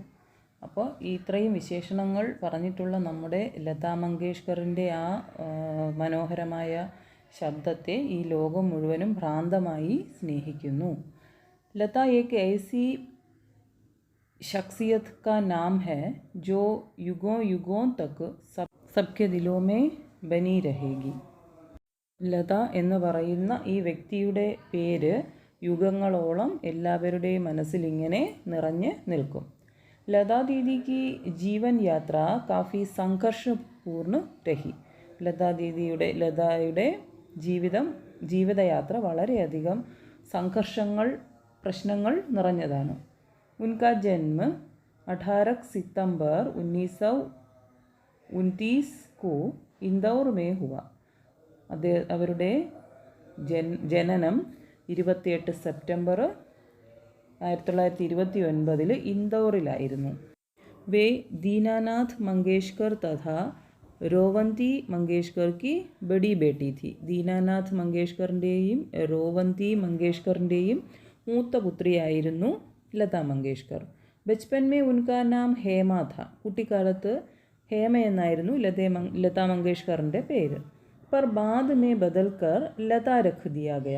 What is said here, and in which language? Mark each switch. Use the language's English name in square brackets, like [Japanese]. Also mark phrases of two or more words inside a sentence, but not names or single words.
[Malayalam] അപ്പോൾ ഇത്രയും വിശേഷണങ്ങൾ പറഞ്ഞിട്ടുള്ള നമ്മുടെ ലതാ മങ്കേഷ്കറിൻ്റെ ആ മനോഹരമായ ശബ്ദത്തെ ഈ ലോകം മുഴുവനും ഭ്രാന്തമായി സ്നേഹിക്കുന്നു. [Hindi] लता एक ऐसी शख्सियत का नाम है जो युगों युगों तक सबके दिलों में बनी रहेगी. [Malayalam] ലത എന്ന് പറയുന്ന ഈ വ്യക്തിയുടെ പേര് യുഗങ്ങളോളം എല്ലാവരുടെയും മനസ്സിൽ ഇങ്ങനെ നിറഞ്ഞ് നിൽക്കും. [Hindi] लता दीदी की जीवन यात्रा काफ़ी संघर्षपूर्ण रही. [Malayalam] ലതായുടെ ജീവിതയാത്ര വളരെയധികം പ്രശ്നങ്ങൾ നിറഞ്ഞതാണ്. [Hindi] उनका जन्म 18 सितंबर 1929 को इंदौर में हुआ. [Malayalam] അവരുടെ ജനനം 28 സെപ്റ്റംബർ 1929 ഇൻദോറിലായിരുന്നു. [Hindi] वे दीनानाथ मंगेशकर तथा रोवंती मंगेशकर की बड़ी बेटी थी. [Malayalam] ദീനാനാഥ് മങ്കേഷ്കറിൻ്റെയും റോവന്തി മങ്കേഷ്കറിൻ്റെയും മൂത്ത പുത്രിയായിരുന്നു ലതാ മങ്കേഷ്കർ. [Hindi] बचपन में उनका नाम हेमा था. [Malayalam] കുട്ടിക്കാലത്ത് ഹേമ എന്നായിരുന്നു ലതാ മങ്കേഷ്കറിൻ്റെ പേര്. [Hindi] पर बाद में बदलकर लता रख दिया गया.